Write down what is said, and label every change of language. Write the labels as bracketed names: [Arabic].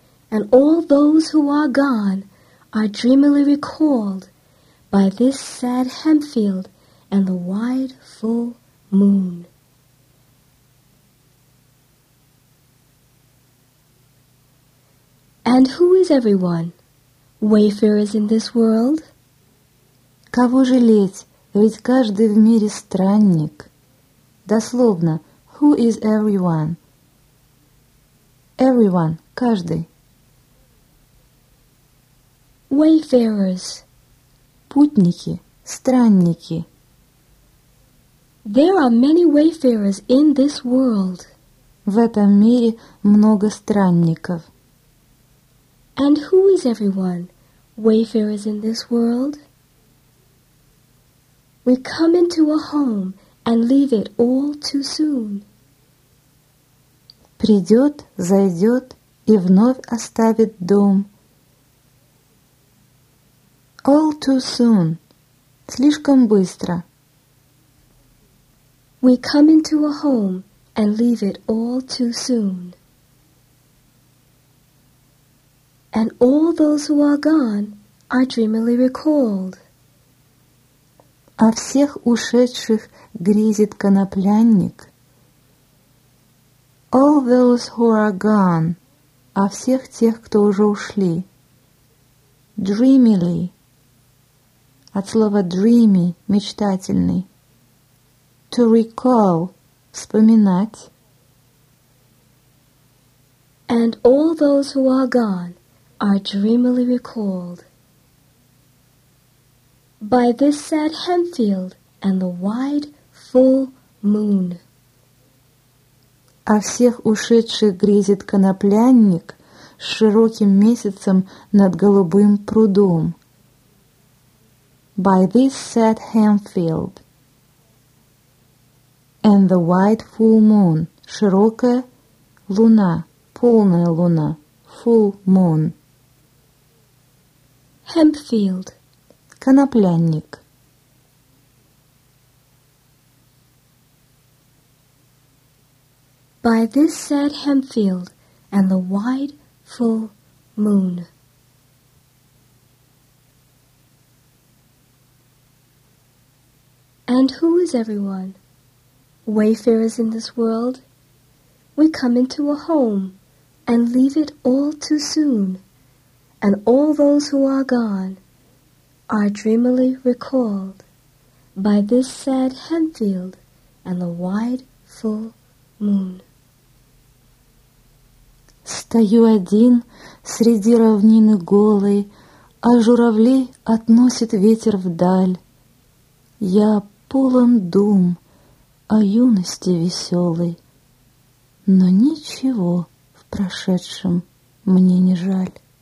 [English] And all those who are gone are dreamily recalled by this sad hemp field and the wide full moon. And who is everyone? Wayfarers in this world? [Russian] Кого жалеть? Ведь каждый в мире странник. Дословно, [English] who is everyone? Everyone, каждый. Wayfarers. [Russian] Путники, странники. [English] There are many wayfarers in this world. [Russian] В этом мире много странников. [English] And who is everyone? Wayfarers in this world? We come into a home and leave it all too soon. [Russian] Придет, зайдет и вновь оставит дом. [English] All too soon. [Russian] Слишком быстро. [English] We come into a home and leave it all too soon. And all those who are gone are dreamily recalled. [Russian] А всех ушедших грезит коноплянник. [English] All those who are gone. [Russian] А всех тех, кто уже ушли. [English] Dreamily. [Russian] От слова dreamy, мечтательный. [English] To recall, вспоминать. And all those who are gone are dreamily recalled. By this sad hemp field and the wide full moon. [Russian] А всех ушедших грезит коноплянник с широким месяцем над голубым прудом. [English] By this sad hemp field and the white full moon, [Russian] широкая луна, полная луна, [English] full moon. Hemp field. [Russian] Коноплянник. [English] By this sad hemp field and the wide full moon. And who is everyone? Wayfarers in this world? We come into a home and leave it all too soon. And all those who are gone are dreamily recalled by this sad hemp field and the wide full moon. [Russian] Стою один среди равнины голой, а журавлей относит ветер вдаль. Я полон дум, о юности веселой, но ничего в прошедшем мне не жаль.